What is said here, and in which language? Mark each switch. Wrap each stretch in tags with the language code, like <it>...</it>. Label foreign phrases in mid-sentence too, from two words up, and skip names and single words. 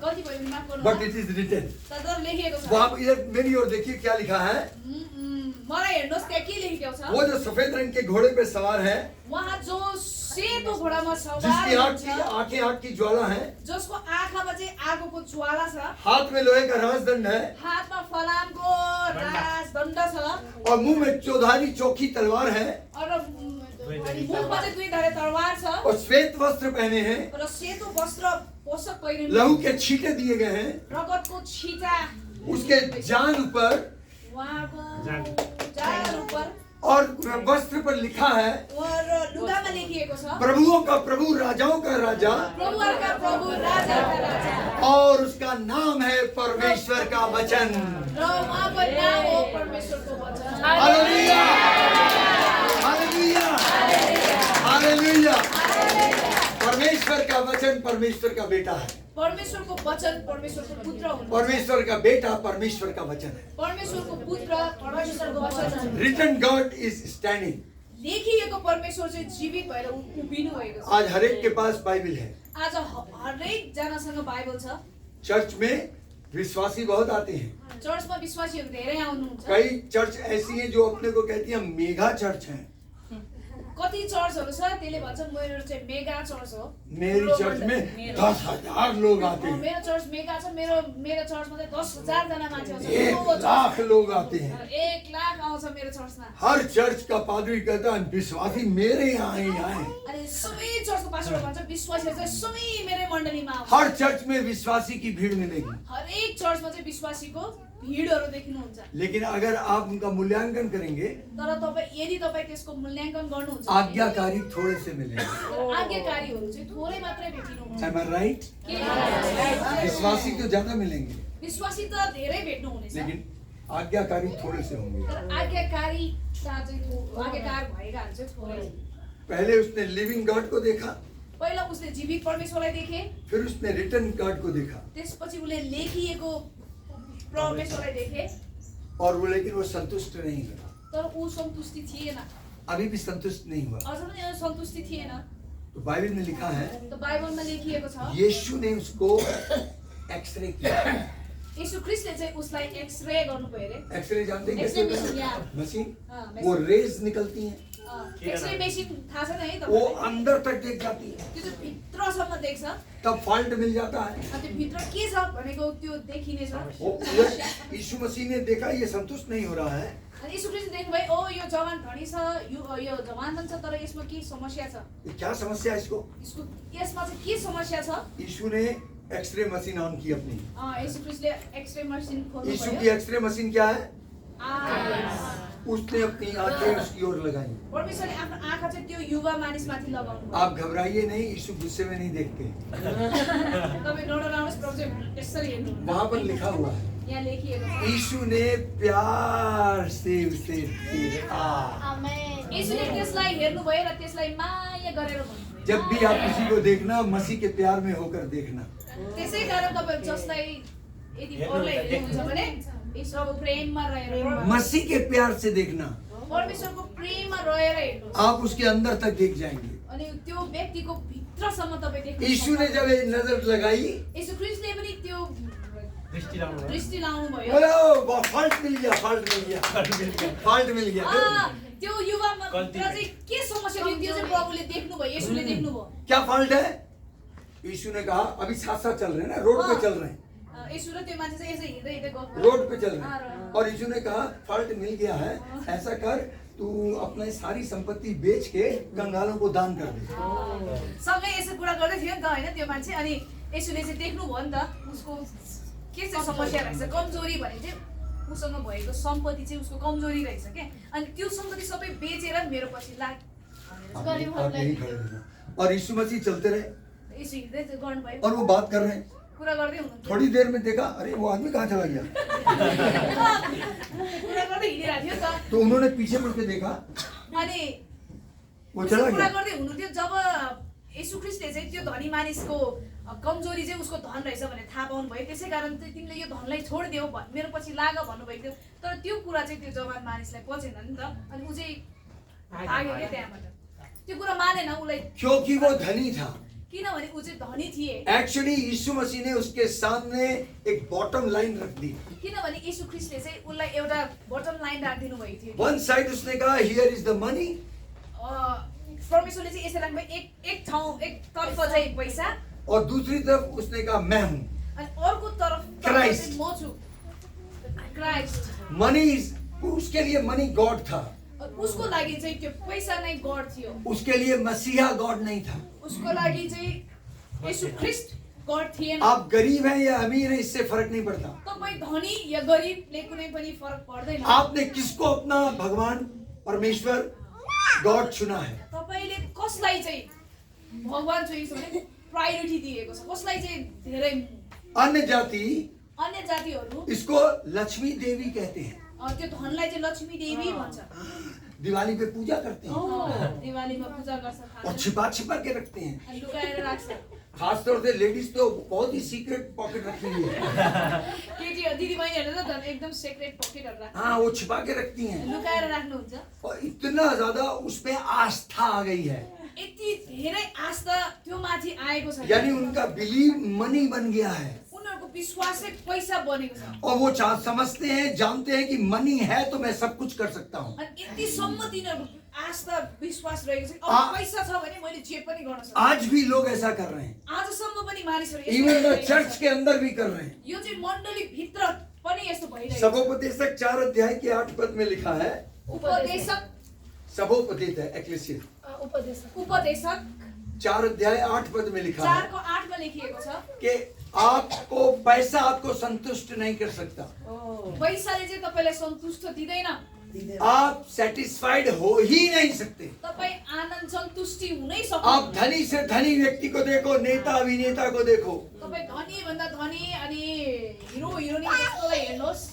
<ne>गल्ती भयो भने माफ गर्नु</ne> <en>But it is written.</en> <ne>तर लेखिएको छ।</ne> <hi>वो आप इधर मेरी ओर देखिए क्या लिखा है।</hi> <ne>मलाई हेर्नुहोस् त्यहाँ के लेखेको छ।</ne> <hi>वो जो सफेद रंग के घोड़े पे सवार है,</hi> <ne>उहाँ जो सेतो घोडामा सवार</ne> <hi>जिसकी</hi> <ne>हुनुहुन्छ,</ne> <hi>आंखें आग की ज्वाला है,</hi> <ne>जसको आँखामा चाहिँ आगोको ज्वाला छ,</ne> <hi>हाथ में लोहे का राजदंड है</hi> <ne>हातमा फलामको राजदण्ड छ,</ne> <hi>और मुंह में चौधारी चौकी तलवार है,</hi> <ne>मुखमा चाहिँ दुई धारे तरवार छ,</ne> <hi>और श्वेत वस्त्र पहने हैं,</hi> <ne>र सेतो वस्त्र पोषक पहिरिनु,</ne> <hi>लहू के छींटे दिए गए हैं,</hi> <ne>रगतको छिटा</ne> <hi>उसके जान पर</hi> <ne>उहाँको जाँघ उपर</ne> <hi>और वस्त्र पर लिखा है,</hi> <ne>र लुगामा लेखिएको छ,</ne> <hi>प्रभुओं का प्रभु राजाओं का राजा,</hi> <ne>प्रभुहरूका प्रभु राजाका राजा,</ne> <hi>और उसका नाम है परमेश्वर का वचन।</hi> <ne>र उहाँको नाम हो परमेश्वरको वचन। हालेलुया, हालेलुया, हालेलुया।</ne> <hi>परमेश्वर का वचन परमेश्वर का बेटा है,</hi> <ne>परमेश्वरको वचन परमेश्वरको पुत्र हुनुहुन्छ,</ne> <hi>परमेश्वर का बेटा परमेश्वर का वचन है।</hi> <ne>परमेश्वरको पुत्र परमेश्वरको वचन।</ne> <en>Written God is standing.</en> <ne>लेखिएको परमेश्वर चाहिँ जीवित भएर उभिनु भएको छ।</ne> <hi>आज हर एक के पास बाइबल है।</hi> <ne>आज हरेक जनासँग बाइबल छ।</ne> <hi>चर्च में विश्वासी बहुत आते हैं।</hi> <ne>चर्चमा विश्वासीहरू धेरै आउनुहुन्छ।</ne> <hi>कई चर्च ऐसी हैं जो अपने को कहती हैं</hi> <en>mega church</en> <hi>हैं।</hi> <ne>कति चर्चहरू छ त्यसले भन्छ मेरो चाहिँ</ne> <en>mega church</en> <ne>हो।</ne> <hi>मेरी चर्च में 10,000 लोग आते हैं,</hi> <ne>मेरो चर्च मेगा छ। मेरो चर्चमा चाहिँ 10,000 जना मान्छे आउँछ।</ne> <hi>1 लाख लोग आते हैं।</hi> <ne>1 लाख आउँछ मेरो चर्चमा।</ne> <hi>हर चर्च का पादरी कहता है विश्वासी मेरे यहाँ ही आए।</hi> <ne>अनि सबै चर्चको पास्टरले भन्छ विश्वासीहरू चाहिँ सबै मेरै मण्डलीमा आउँछ।</ne> <hi>हर चर्च में विश्वासी की भीड़ मिलेगी,</hi> <ne>हरेक चर्चमा चाहिँ विश्वासीको भीडहरू देखिनुहुन्छ।</ne> <hi>लेकिन अगर आप उनका मूल्यांकन करेंगे,</hi> <ne>तर यदि तपाईँ त्यसको मूल्याङ्कन गर्नुहुन्छ भने</ne> <hi>आज्ञाकारी थोड़े से मिलेंगे।</hi> <ne>आज्ञाकारीहरू चाहिँ थोरै मात्रै भेटिनुहुन्छ।</ne> <en>Am I right?</en> <hi>विश्वासी तो ज्यादा मिलेंगे,</hi> <ne>विश्वासी त धेरै भेट्नुहुनेछ,</ne> <hi>लेकिन आज्ञाकारी थोड़े से होंगे।</hi> <ne>तर आज्ञाकार भएकाहरू चाहिँ थोरै।</ne> <hi>पहले उसने</hi> <en>living God</en> <hi>को देखा,</hi> <ne>पहिला उसले जीवित परमेश्वरलाई देखे,</ne> <hi>फिर उसने</hi> <en>written God</en> <hi>को देखा,</hi> <ne>त्यसपछि उसले लेखिएको परमेश्वरलाई देखे,</ne> <hi>और वो लेकिन वो संतुष्ट नहीं हुआ।</hi> <ne>तर ऊ सन्तुष्टि थिएन,</ne> <hi>अभी भी संतुष्ट नहीं हुआ।</hi> <ne>अझ पनि सन्तुष्टि थिएन।</ne> <hi>तो बाइबल में लिखा है,</hi> <ne>त बाइबलमा लेखिएको छ</ne> <hi>यीशु ने उसको एक्सरे किया।</hi> <ne>यीशु ख्रीष्टले चाहिँ उसलाई एक्सरे गर्नुभयो अरे।</ne> <hi>एक्सरे जानते हैं कैसे एक्सरे होता है? मशीन, मशीन, हाँ, वो रेज निकलती हैं,</hi> <en>X-ray machine</en> <ne>थाहा छैन है</ne> <hi>वो</hi> <ne>तपाईलाई?</ne> <hi>अंदर तक देख जाती है,</hi> <ne>त्यो चाहिँ भित्रसम्म देख्छ।</ne> <hi>तब फॉल्ट मिल जाता है।</hi> <ne>अनि त्यो भित्र के छ भनेको त्यो देखिनेछ।</ne> <hi>वो यीशु मसीह ने देखा ये संतुष्ट नहीं हो रहा है,</hi> <ne>अनि यीशु ख्रीष्ट देख्नुभयो ओ यो जवान धनी छ, यो जवान पनि छ, तर यसमा के समस्या छ,</ne> <hi>ये क्या समस्या है इसको?</hi> <ne>यसमा चाहिँ के समस्या छ।</ne> <hi>यीशु ने</hi> <en>X-ray machine</en> <hi>ऑन की अपनी।</hi> <ne>यीशु ख्रीष्टले</ne> <en>X-ray machine</en> <ne>खोल्नु</ne> <hi>यीशु</hi> <ne>भयो।</ne> <hi>की</hi> <en>X-ray machine</en> <hi>क्या है? उसने अपनी आंखें उसकी ओर लगाई।</hi> <ne>परमेश्वरले आफ्नो आँखा चाहिँ त्यो युवा मानिसमाथि लगाउनु भयो।</ne> <hi>आप घबराइए नहीं, यीशु गुस्से में नहीं देखते।</hi> <ne>तपाईँ नडराउनुहोस्, प्रभु चाहिँ यसरी हेर्नु।</ne> <hi>वहां पर लिखा हुआ है,</hi> <ne>यहाँ लेखिएको छ</ne> <hi>यीशु ने प्यार से उसे देखा।</hi> <ne>यीशुले त्यसलाई हेर्नुभयो र त्यसलाई माया गरेर भन्नुभयो।</ne> <hi>जब भी आप किसी को देखना, मसीह के प्यार में होकर देखना।</hi> <ne>त्यसै कारण तपाईँ जसलाई यदि अरूलाई हेर्नुहुन्छ भने ईश्वरको प्रेममा रहेर,</ne> <hi>मसीह के प्यार से देखना,</hi> <ne>परमेश्वरको प्रेममा रहेर हेर्नुहोस्,</ne> <hi>आप उसके अंदर तक देख जाएंगे।</hi> <ne>अनि त्यो व्यक्तिको भित्रसम्म तपाईँ देख्नु।</ne> <hi>यीशु ने जब ये नजर लगाई,</hi> <ne>यीशु ख्रीष्टले पनि त्यो दृष्टि लाउनु भयो।</ne> <hi>बोलो फॉल्ट मिल गया, फॉल्ट मिल गया, फॉल्ट मिल गया।</hi> <ne>त्यो युवामा चाहिँ के समस्या थियो त्यो चाहिँ प्रभुले देख्नुभयो, यीशुले देख्नुभयो।</ne> <hi>क्या फॉल्ट है? यीशु ने कहा अभी साथ साथ चल रहे हैं ना, रोड पे चल रहे हैं,</hi> <ne>यीशु र त्यो मान्छे चाहिँ यसै हिँड्दै हिँड्दै गयो।</ne> <hi>रोड पे चल रहे हैं, और यीशु ने कहा फॉल्ट मिल गया है, ऐसा कर तू अपनी सारी संपत्ति बेच के कंगालों को दान कर दे।</hi> <ne>सँगै यसो कुरा गर्दै थियो नि त होइन त्यो मान्छे। अनि यीशुले चाहिँ देख्नुभयो नि त उसको के चाहिँ समस्या रहेछ, कमजोरी भने चाहिँ उसँग भएको सम्पत्ति चाहिँ उसको कमजोरी रहेछ क्या। अनि त्यो सम्पत्ति सबै बेचेर मेरो पछि लाग</ne> <hi>आप यहीं खड़े रहना। और यीशु मसीह चलते रहे</hi> <ne>यीशु हिँड्दै गर्नुभयो,</ne> <hi>और वो बात कर रहे हैं।</hi> <ne>कुरा गर्दै हुनुहुन्थ्यो।</ne> <hi>थोड़ी देर में देखा अरे वो आदमी कहाँ चला गया,</hi> <ne>कुरा गर्दै हिँडिरहेको थियो नि त।</ne> <hi>तो उन्होंने पीछे मुड़ के देखा,</hi> <ne>अनि</ne> <hi>वो चला</hi> <ne>कुरा</ne> <hi>गया।</hi> <ne>गर्दै हुनुहुन्थ्यो जब यीशु ख्रीष्टले चाहिँ त्यो धनी मानिसको कमजोरी चाहिँ उसको धन रहेछ भने थाहा पाउनु भयो, त्यसै कारण चाहिँ तिमीले यो धनलाई छोडिदेऊ मेरो पछि लाग भन्नुभएको थियो। तर त्यो कुरा चाहिँ त्यो जवान मानिसलाई पचेन नि त, अनि ऊ चाहिँ भाग्यो क्या त्यहाँबाट। त्यो कुरा मानेन उसलाई,</ne> <hi>क्योंकि वो धनी था।</hi> <ne>किनभने ऊ चाहिँ धनी थिए।</ne> <hi>एक्चुअली यीशु मसीह ने उसके सामने एक</hi> <en>bottom line</en> <hi>रख दी।</hi> <ne>किनभने यीशु ख्रीष्टले चाहिँ उसलाई एउटा</ne> <en>bottom line</en> <ne>राखिदिनु भएको थियो।</ne> <en>one side</en> <hi>उसने कहा</hi> <en>here is the money,</en> <ne>परमेश्वरले चाहिँ यसै राख्नु एक ठाउँ एक तर्फ चाहिँ पैसा,</ne> <hi>और दूसरी तरफ उसने कहा मैं हूं।</hi> <ne>अनि अर्को तर्फ Christ. चाहिँ म छु,</ne> <hi>क्राइस्ट। मनी, उसके लिए</hi> <en>money God</en> <hi>था,</hi> <ne>उसको लागि चाहिँ त्यो पैसा नै गॉड थियो,</ne> <hi>उसके लिए मसीहा गॉड नहीं था।</hi> <ne>उसको लागि चाहिँ यीशु ख्रीष्ट गॉड थिएन।</ne> <hi>आप गरीब हैं या अमीर हैं इससे फर्क नहीं पड़ता।</hi> <ne>तपाईँ धनी या गरिबले कुनै पनि फरक पर्दैन।</ne> <hi>आपने किसको अपना भगवान परमेश्वर गॉड चुना है?</hi> <ne>तपाईले कसलाई चाहिँ भगवान चोइस भने प्रायोरिटी दिएको छ, कसलाई चाहिँ धेरै।</ne> <hi>अन्य जाति</hi> <ne>अन्य जातिहरू</ne> <hi>इसको लक्ष्मी देवी कहते हैं,</hi> <ne>त्यो धनलाई चाहिँ लक्ष्मी देवी भन्छ।</ne> <hi>दिवाली पे पूजा करते हैं</hi> <ne>दिवालीमा पूजा गर्छ,</ne> <hi>और छिपा छिपा के रखते हैं।</hi> <ne>अनि लुकाएर राख्छ।</ne> <hi>खासतौर से लेडीज तो बहुत ही</hi> <en>secret pocket</en> <hi>रखी हुई है।</hi> <ne>केटी दिदी बहिनीहरूले त एकदम</ne> <en>secret pockets</en> <ne>राख्छ,</ne> <hi>हाँ, वो छिपा के रखती हैं</hi> <ne>लुकाएर राख्नुहुन्छ।</ne> <hi>और इतना ज्यादा उसपे आस्था आ गई है,</hi> <ne>यति धेरै आस्था त्यो माथि आएको छ,</ne> <hi>यानी उनका</hi> <en>believe money</en> <hi>बन गया है।</hi> <ne>उनीहरूको विश्वासै पैसा बनेको छ।</ne> <hi>और वो समझते हैं, जानते हैं कि मनी है तो मैं सब कुछ कर सकता हूँ।</hi> <ne>अनि यतिसम्म तिनीहरूको आस्था विश्वास रहेको छ, आ- अब पैसा छ भने मैले जे पनि गर्न सक्छु।</ne> <hi>आज भी लोग ऐसा कर रहे हैं,</hi> <ne>आजसम्म पनि मानिसहरू यस्तो</ne> <hi>इवन</hi> <ne>गरिरहेको</ne> <hi>चर्च</hi> <ne>छ।</ne> <hi>के अंदर भी कर रहे हैं।</hi> <ne>यो चाहिँ मण्डली भित्र पनि यस्तो भइरहेको छ।</ne> <hi>सबोपदेशक 4 अध्याय के 8 पद में लिखा है,</hi> <ne>उपदेशक</ne> <hi>सबोपदेश है एक्लेसिया</hi> <ne>उपदेशक</ne> <hi>4 अध्याय 8 पद में लिखा है</hi> <ne>4 को 8 मा लेखिएको छ,</ne> <hi>कि आपको पैसा आपको संतुष्ट नहीं कर सकता,</hi> <ne>पैसाले चाहिँ तपाईलाई सन्तुष्ट दिदैन,</ne> <hi>आप सेटिस्फाइड हो ही नहीं सकते।</hi> <ne>तपाई आनन्द सन्तुष्टि हुनै</ne> <hi>आप</hi> <ne>सक्दैन।</ne> <hi>धनी से धनी व्यक्ति को देखो, नेता अभिनेता को देखो,</hi> <ne>तपाई धनी भन्दा धनी अनि हिरो हिरोइनी जस्तोलाई हेर्नुहोस्,</ne>